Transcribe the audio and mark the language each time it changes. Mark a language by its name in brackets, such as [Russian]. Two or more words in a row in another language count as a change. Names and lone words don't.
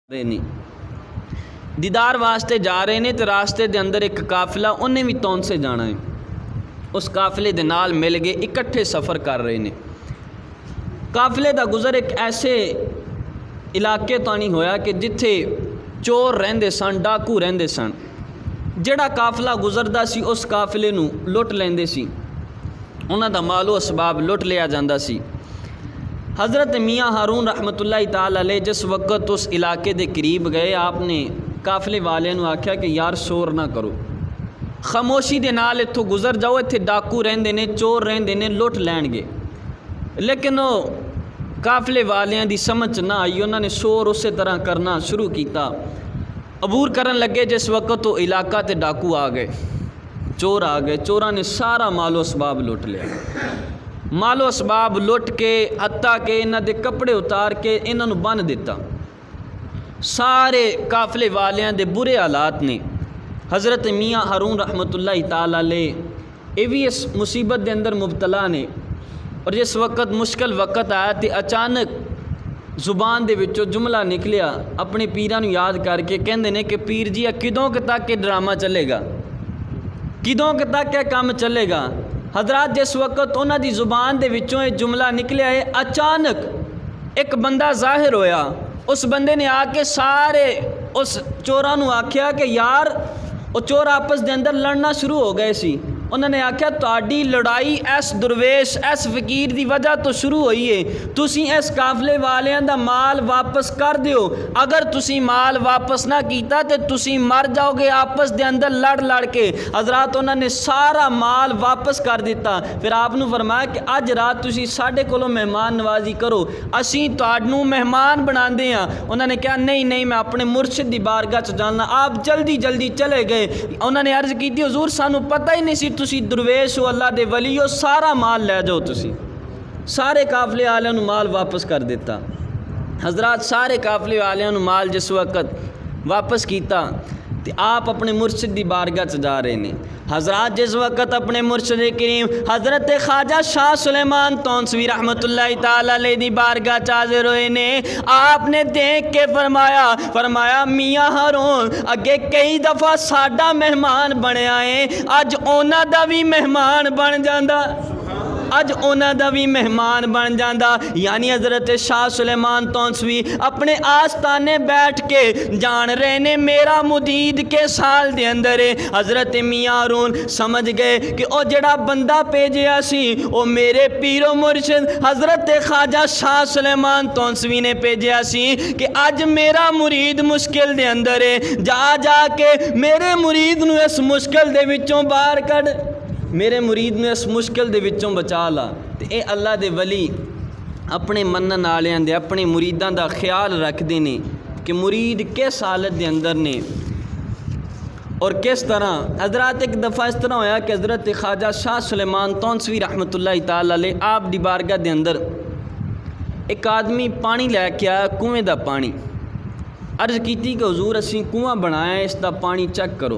[Punjabi] رہے نے دیدار واسطے جا رہے نے تو راستے دے اندر ایک قافلہ انہیں بھی تون سے جانا ہے. اس قافلے دے نال مل گئے اکٹھے سفر کر رہے نے. قافلے دا گزر ایک ایسے علاقے تو نہیں ہویا کہ جتھے چور رہندے سن, ڈاکو رہندے سن. جڑا قافلہ گزردا سی اس قافلے نو لٹ لیندے سی, انہاں دا مال و اسباب لٹ لیا جاندا سی. حضرت میاں ہارون [Arabic] رحمۃ اللہ تعالی علیہ [Punjabi] جس وقت اس علاقے دے قریب گئے, آپ نے قافلے والے نو آکھیا کہ یار شور نہ کرو, خاموشی دے نال اتھوں گزر جاؤ, اتھے ڈاکو رہندے نے, چور رہندے نے, لٹ لین گے. لیکن وہ قافلے والیاں دی سمجھ نہ آئی, انہوں نے شور اسی طرح کرنا شروع کیتا. عبور کرن لگے جس وقت وہ علاقہ تے ڈاکو آ گئے, چور آ گئے. چوراں نے سارا مال و اسباب لٹ لیا. مال و اسباب لٹ کے حتیٰ کہ انہاں دے کپڑے اتار کے انہاں نو بن دیتا. سارے قافلے والیاں دے برے حالات نے. حضرت میاں ہارون [Arabic] رحمۃ اللہ تعالی علیہ [Punjabi] یہ بھی اس مصیبت دے اندر مبتلا نے. اور جس وقت مشکل وقت آیا تے اچانک زبان دے وچوں جملہ نکلیا, اپنے پیراں نو یاد کر کے کہندے نے کہ پیر جی کدوں کہ تک یہ ڈرامہ چلے گا, کدوں کہ تک یہ کام چلے گا. حضرات جس وقت انہاں دی زبان دے وچوں یہ جملہ نکلیا ہے, اچانک ایک بندہ ظاہر ہویا. اس بندے نے آ کے سارے اس چوراں نو آکھیا کہ یار, وہ چور آپس دے اندر لڑنا شروع ہو گئے سی. انہوں نے آکھیا تہاڈی لڑائی اس درویش اس فقیر دی وجہ تو شروع ہوئی ہے, تسی اس قافلے والیاں دا مال واپس کر دیو. اگر تسی مال واپس نہ کیتا تے تسی مر جاؤ گے آپس دے اندر لڑ لڑ کے. حضرات انہوں نے سارا مال واپس کر دیتا. پھر آپ نے فرمایا کہ اج رات تسی ساڈے کولوں مہمان نوازی کرو, اسی تہاڈوں مہمان بناندے ہاں. انہوں نے کہا نہیں نہیں, میں اپنے مرشد دی بارگاہ چ جانا. [Urdu] آپ جلدی جلدی چلے گئے. [Punjabi] انہوں نے عرض کی حضور سانو پتہ ہی نہیں سی تسی درویش ہو, اللہ دے ولی ہو, سارا مال لے جاؤ تسی. سارے قافلے والوں نو مال واپس کر دیتا. حضرات سارے قافلے والوں نو مال جس وقت واپس کیتا تے آپ اپنے مرشد دی بارگاہ چ جا رہے نے. حضرات جس وقت اپنے مرشد کریم حضرت خواجہ شاہ سلیمان تونسوی [Arabic] رحمۃ اللہ تعالی علیہ [Punjabi] دی بارگاہ چ حاضر ہوئے نے, آپ نے دیکھ کے فرمایا میاں ہارون اگے کئی دفعہ ساڈا مہمان بنیا ہے, اج اونا دا بھی مہمان بن جاندا, اج اونا دا بھی مہمان بن جاندا. یعنی حضرت شاہ سلیمان تونسوی اپنے آستانے بیٹھ کے جان رہے نے میرا مدید کے سال دے اندر ہے. حضرت میاں ہارون سمجھ گئے کہ او جڑا بندہ بھیجیا سی او میرے پیر و مرشد حضرت خواجہ شاہ سلیمان تونسوی نے بھیجیا سی کہ اج میرا مرید مشکل دے اندر ہے, جا جا کے میرے مرید نو اس مشکل دے وچوں باہر کڈ, میرے مرید نے اس مشکل دے وچوں بچا لا. تے اے اللہ دے ولی اپنے منن والیاں دے اپنے مریداں دا خیال رکھدے نے کہ مرید کس حالت دے اندر نے اور کس طرح. حضرات ایک دفعہ اس طرح ہویا کہ حضرت خواجہ شاہ سلیمان تونسوی [Arabic] رحمۃ اللہ تعالی علیہ [Punjabi] آپ دی بارگاہ دے اندر ایک آدمی پانی لے کے آیا, کنویں دا پانی. عرض کیتی کہ حضور اسی کنواں بنایا, اس دا پانی چیک کرو.